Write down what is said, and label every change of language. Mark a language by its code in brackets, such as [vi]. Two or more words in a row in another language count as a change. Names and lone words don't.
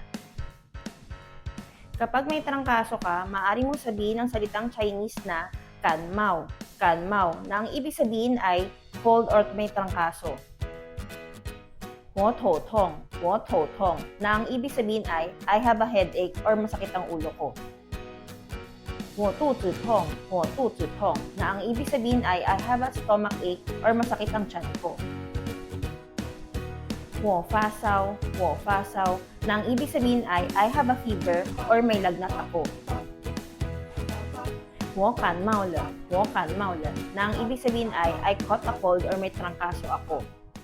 [tl] Kapag may trangkaso ka, maaari mong sabihin ang salitang Chinese na kanmao, kanmao, na ang ibig sabihin ay cold or may trangkaso. [zh] 我头痛, [tl] na ang ibig sabihin ay [en] I have a headache [tl] or masakit ang ulo ko. [zh] 我肚子痛, [tl] na ang ibig sabihin ay [en] I have a stomach ache [tl] or masakit ang tiyan ko. [zh] 我发烧, [tl] na ang ibig sabihin ay [en] I have a fever [tl] or may lagnat ako. [zh] 我感冒了, [tl] na ang ibig sabihin ay [en] I caught a cold [tl] or may trangkaso ako.